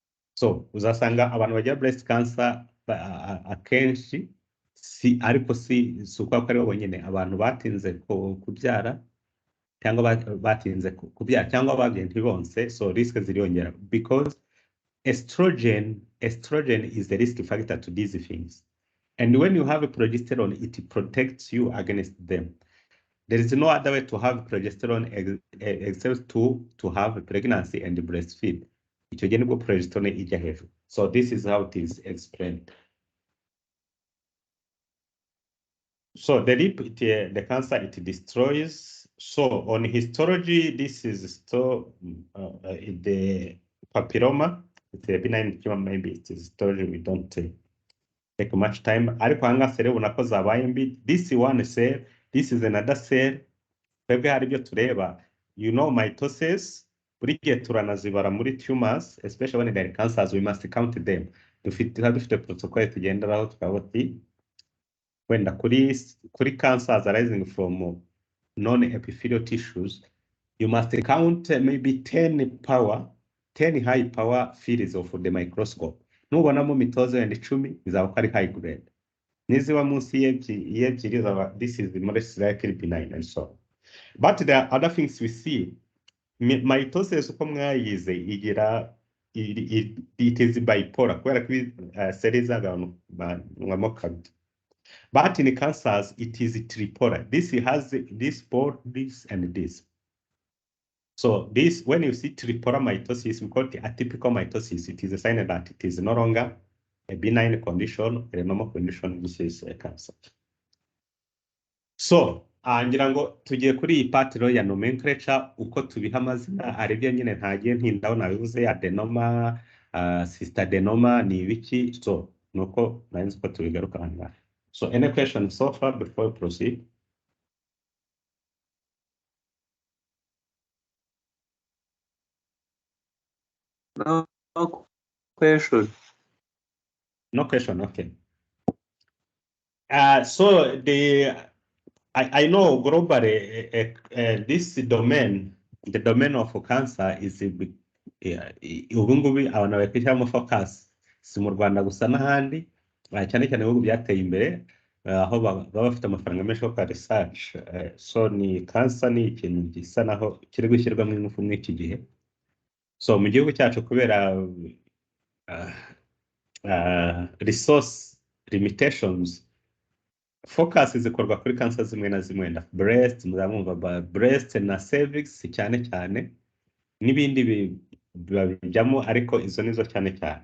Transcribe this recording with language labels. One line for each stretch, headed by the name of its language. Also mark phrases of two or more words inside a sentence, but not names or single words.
Kinyarwanda: So uzasanga abantu bagira
English: breast cancer
Kinyarwanda: akenshi ariko si uko ari bo bonyine, abantu batinze kubyara cyangwa batinze kubyara cyangwa babyaye ntibonse, so risk ziriyongera
English: because estrogen is the risk factor to these things. And when you have a progesterone, it protects you against them. There is no other way to have progesterone except to have a pregnancy and breastfeed.
Kinyarwanda: Icyo gihe nibwo progesterone ijya hejuru.
English: So this is how it is explained. So the cancer, it destroys. So on histology, this is still the papilloma. It's a benign tumor, maybe it is histology. We don't take much time.
Kinyarwanda: Ariko hanga cell ubona ko zabaye mbi.
English: This one cell, this is another cell.
Kinyarwanda: Twebwe hari ibyo tureba.
English: You know, mitosis.
Kinyarwanda: Buri gihe turanazibara muri tumors,
English: especially when there are cancers, we must count them.
Kinyarwanda: Dufite protocol tugenderaho tukaboti wenda kuri
English: cancers arising from non-epithelial tissues, you must count maybe 10 high power fields of the microscope.
Kinyarwanda: Nubonamo mitose wenda 10 bizaba ko ari
English: high grade.
Kinyarwanda: Niziba munsi y'ebyiri,
English: this is most likely benign and so on. But there are other things we see.
Kinyarwanda: Mitosis uko mwayize igira
English: it is bipolar
Kinyarwanda: kubera ko cell zagabanywamo kabiri.
English: But in cancers, it is tripolar. This has this pole, this, and this. So this, when you see tripolar mitosis, we call it atypical mitosis. It is a sign that it is no longer a benign condition, a normal condition, which is a cancer. So,
Kinyarwanda: ngira ngo tugiye kuri iyi part ya nomenclature, uko tubiha amazina ari byo nyine ntagiye ntindaho nabivuze adenoma, cystadenoma ni ibiki, so nuko narinzi ko tubigaruka hano.
English: So any questions so far before we proceed? No question. No question, okay. So I know globally this domain, the domain of cancer is
Kinyarwanda: ubu ngubu abantu bakishyiramo focus si mu Rwanda gusa n'ahandi, cyane cyane ibihugu byateye imbere aho baba bafite amafaranga menshi yo kwa research. So ni cancer ni ikintu gisa naho kiri gushyirwamo ingufu muri iki gihe. So mu gihugu cyacu kubera resource limitations, focus zikorwa kuri cancer zimwe na zimwe, na breast, muzamumva breast na cervix cyane cyane, n'ibindi bijyamo, ariko izo nizo cyane cyane.